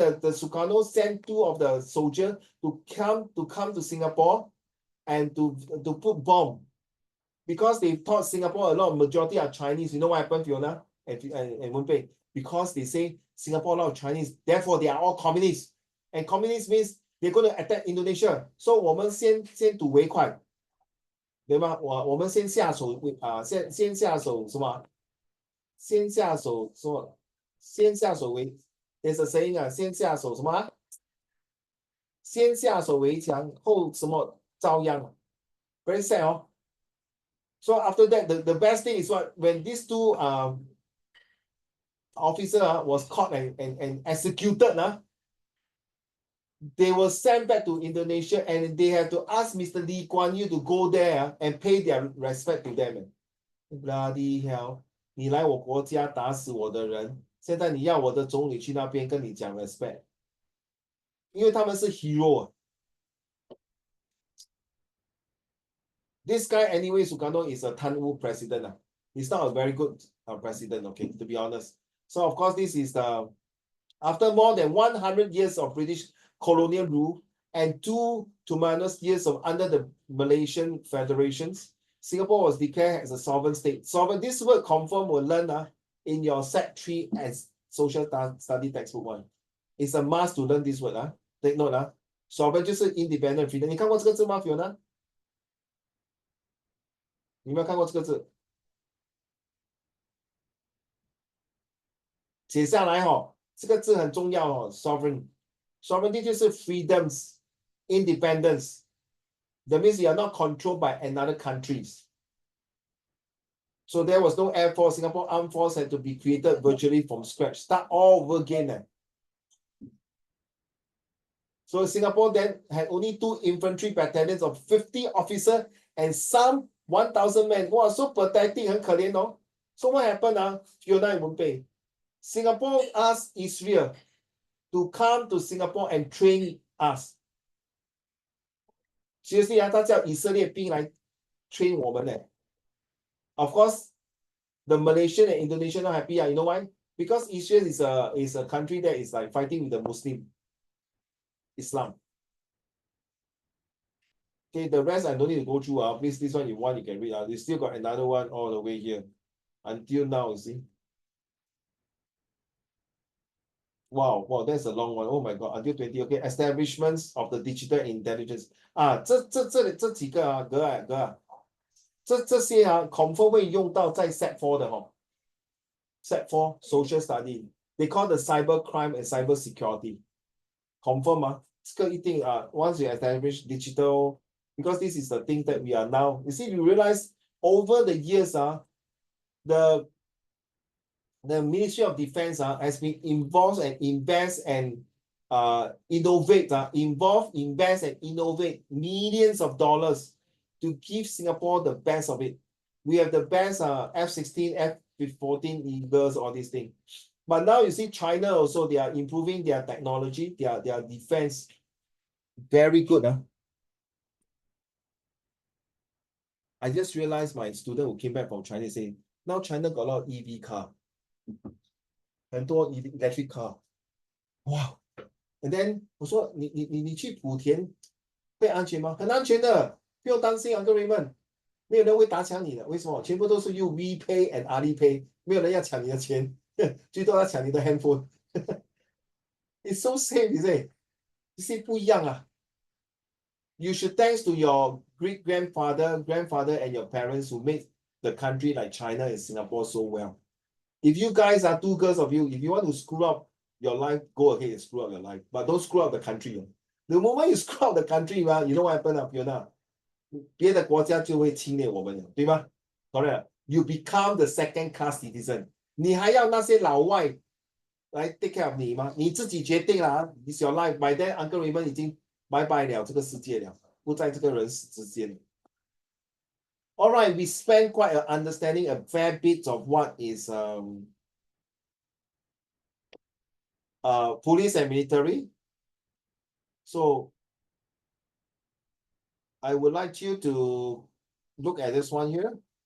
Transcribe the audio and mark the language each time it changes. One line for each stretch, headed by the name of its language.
English: The Sukarno sent 2 of the soldiers to come to Singapore and to put bomb. Because they thought Singapore, a lot of majority are Chinese. You know what happened, Fiona and Wenpei? Because they say Singapore, a lot of Chinese, therefore they are all communists. And communist means they're going to attack Indonesia.
Chinese: So 我们先堵为快，对吗？我们先下手先下手什么？先下手说先下手为
English: there's a saying
Chinese: 啊，先下手什么啊？先下手为强，后什么遭殃。
English: Very sad, oh. So after that, the best thing is what when these two officer was caught and executed, they were sent back to Indonesia and they had to ask Mr. Lee Kuan Yew to go there and pay their respect to them. Bloody hell!
Chinese: 你来我国家打死我的人，现在你要我的总理去那边跟你讲 respect，因为他们是 hero。
English: This guy anyway, Sukarno is a Tan-Wu president. He's not a very good president, okay, to be honest. So of course, this is the after more than 100 years of British colonial rule and 2 tumultuous years of under the Malaysian federations, Singapore was declared as a sovereign state. Sovereign, this word confirm will learn in your set 3 as social study textbook 1. It's a must to learn this word. Take note. Sovereign
Chinese: 就是
English: independent freedom.
Chinese: 你看过这个字吗 Fiona? 你有没有看过这个字？写下来这个字很重要sovereign。
English: Sovereignty
Chinese: 就是
English: freedoms, independence. That means you are not controlled by another countries. So there was no Air Force. Singapore Armed Force had to be created virtually from scratch. Start all over again. So Singapore then had only 2 infantry battalions of 50 officers and some 1,000 men. Wow, so pathetic,
Chinese: 很可怜哦。
English: So what happened? Fiona won't pay. Singapore asked Israel to come to Singapore and train us.
Chinese: Seriously, 他叫以色列兵来 train 我们呢。
English: Of course, the Malaysian and Indonesian not happy. You know why? Because Israel is a country that is like fighting with the Muslim Islam. Okay, the rest I don't need to go through. Please, this one you want, you can read. You still got another one all the way here. Until now, you see. Wow, that's a long one. Oh my God, until 20. Okay, establishments of the digital intelligence.
Chinese: 这几个哥这些confirm 会用到在 Set 4的Set 4 social study.
English: They call the cyber crime and cyber security. Confirm
Chinese: 这个一定
English: once you establish digital, because this is the thing that we are now. You see, you realize over the years the Ministry of Defense has been involved and invest and innovate, invest and innovate millions of dollars to give Singapore the best of it. We have the best F-16, F-14 Eagles, all these things. But now you see China also, they are improving their technology, their defense. Very good. I just realized my student who came back from China saying, now China got a lot of EV car.
Chinese: 很多
English: electric car. Wow.
Chinese: And then 我说你去莆田会安全吗？很安全的，不用担心各位们，没有人会打抢你的。为什么？全部都是用 WePay and Alipay， 没有人要抢你的钱，最多要抢你的 handphone。
English: It's so safe, is it?
Chinese: 这些不一样
English: You should thanks to your grandfather, and your parents who made the country like China and Singapore so well. If you guys are 2 girls of you, if you want to screw up your life, go ahead and screw up your life. But don't screw up the country. The moment you screw up the country, you know what happened, Fiona?
Chinese: 别的国家就会侵略我们了，对吗？
English: Correct. You become the second class citizen.
Chinese: 你还要那些老外来
English: take care of
Chinese: 你吗？你自己决定啦。
English: It's your life.
Chinese: By then, Uncle Raymond 已经拜拜了这个世界了，不在这个人世之间。
English: All right, we spent quite an understanding a fair bit of what is police and military. So I would like you to look at this one here.